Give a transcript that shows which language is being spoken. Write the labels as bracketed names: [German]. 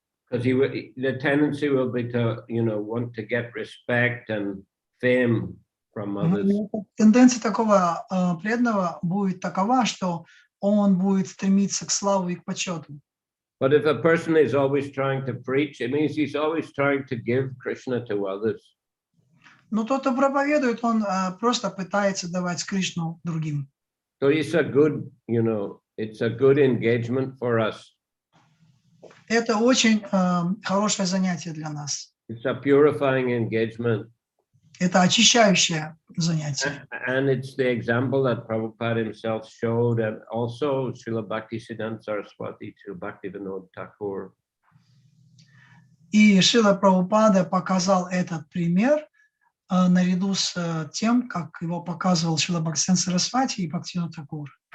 [English] Because the tendency will be to, want to get respect and fame from others. [Russian] Тенденция такого преданного будет такова, что он будет стремиться к славе и к почету. [English] But if a person is always trying to preach, it means he's always trying to give Krishna to others. [Russian] Но тот, кто проповедует, он просто пытается давать Кришну другим. [English] So it's a good, it's a good engagement for us. [Russian] Это очень хорошее занятие для нас. [English] It's a purifying engagement. [Russian] Это очищающее занятие. [English] And it's the example that Prabhupada himself showed, and also Srila Bhaktisiddhanta Saraswati to Bhaktivinoda Thakur. [Russian] И Шрила Прабхупада показал этот пример наряду с тем, как его показывал Шрила Бхактисиддханта Сарасвати и Бхактивинода Тхакур.